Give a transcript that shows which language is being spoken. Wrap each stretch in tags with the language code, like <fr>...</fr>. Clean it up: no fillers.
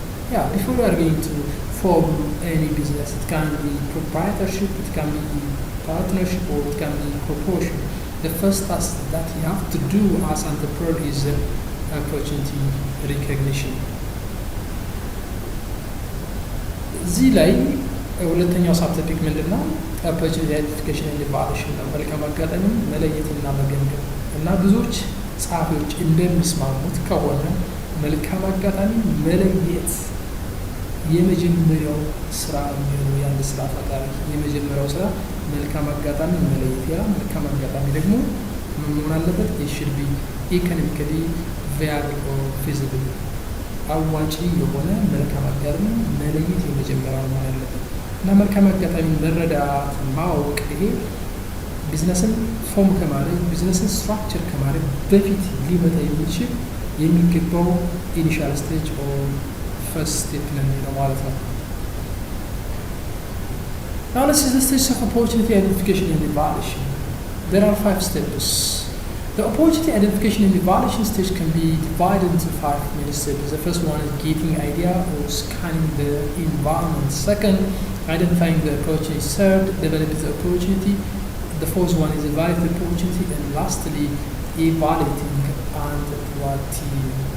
<en>Yeah, before you are going to form any business, it can be proprietorship, it can be partnership, or it can be corporation. The first task that you have to do as entrepreneur is opportunity recognition.</en> <am>እዚህ ላይ ሁለተኛው ሳብቶፒክ ምንድን ነው? ኦፖርቹኒቲ አይደንቲፊኬሽን ኤንድ ኢቫሉዌሽን ነው። መልካም አጋጣሚ መለየትና መገምገም እና ብዙዎች ጸሐፊዎች እንደሚስማሙት ከሆነ መልካም አጋጣሚ መለየት የመጀመሪያው ስራ የሚሆነው የአንድ ስራ ፈጣሪ የመጀመሪያው ስራ መልካም አጋጣሚ መለየት። ያ መልካም አጋጣሚ ደግሞ ምን መሆን አለበት?</am> <en>it should be economically viable or feasible</en> <am>አዋጪ የሆነ መልካም አጋጣሚ መለየት የመጀመሪያው መሆን አለበት እና መልካም አጋጣሚ መረዳት ማወቅ ይሄ ቢዝነስን ፎርም ከማድረግ ቢዝነስን ስትራክቸር ከማድረግ በፊት ሊመጣ የሚገባው ኢኒሻል ስቴጅ ኦር ፈርስት ስቴፕ ነው ማለት ነው።</am> <en>Now let's see the stages of opportunity identification and evaluation. There are 5 steps. The opportunity identification and evaluation stage can be divided into 5 main steps. The first one is getting idea or scanning the environment. Second, identifying the opportunity. Third, developing the opportunity. The fourth one is evaluating the opportunity. And lastly, evaluating and evaluating.</en>